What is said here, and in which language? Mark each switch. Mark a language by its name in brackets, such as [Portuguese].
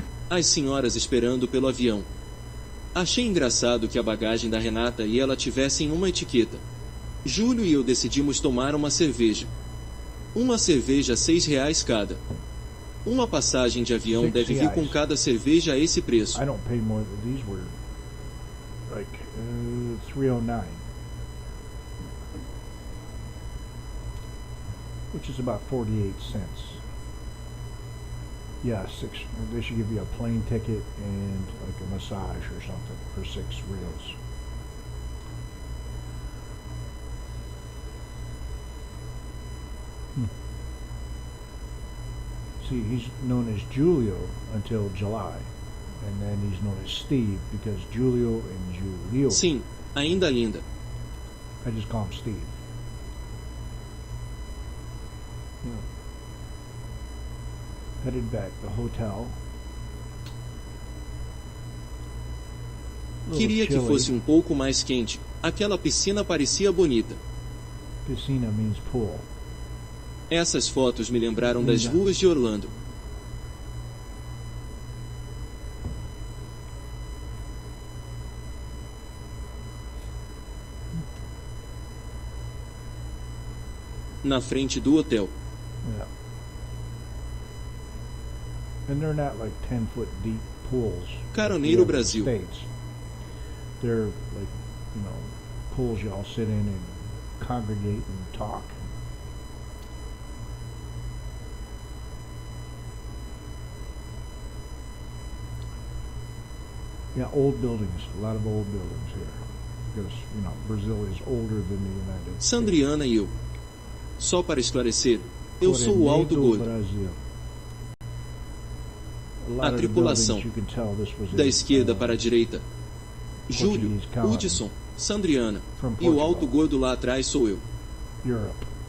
[Portuguese] As senhoras esperando pelo avião. Achei engraçado que a bagagem da Renata e ela tivessem uma etiqueta. Júlio e eu decidimos tomar uma cerveja. Uma cerveja R$6 cada. Uma passagem de avião deve vir com cada cerveja a esse preço. [English] I don't pay more. These were like $3.09, which is about 48 cents. Yeah, they should give you a plane ticket and like a massage or something for R$6. See, he's known as Julio until July, and then he's known as Steve because Julio and Julio. [Portuguese] Sim, ainda linda. [English] I just call him Steve. Yeah. Headed back to the hotel. [Portuguese] Queria que fosse pouco mais quente. Aquela piscina parecia bonita. [English] Piscina means pool. [Portuguese] Essas fotos me lembraram das ruas de Orlando. Na frente do hotel. [English] Yeah. And they're not like 10-foot deep pools. [Portuguese] Caroneiro Brasil. [English] States. They're like, you know, pools you all sit in and congregate and talk. Yeah, old buildings. A lot of old buildings here. Because, you know, Brazil is older than the United States. [Portuguese] Sandriana e eu. Só para esclarecer, eu sou o alto gordo. A tripulação. Da esquerda para a direita. Júlio, Hudson, Sandriana. E o alto gordo lá atrás sou eu. [English] Europe.